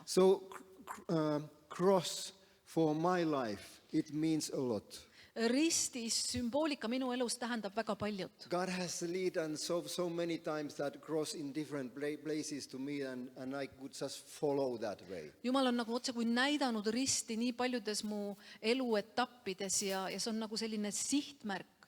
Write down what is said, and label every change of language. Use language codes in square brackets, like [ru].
[en] So cross for my life, it means a lot. [et] Ristis sümboolika minu elus tähendab väga paljut. [en] God has lead and so many times that cross in different places to me and I could just follow that way. [et] Jumal on nagu otse kui näidanud risti nii paljudes mu eluetappides ja see on nagu selline sihtmärk.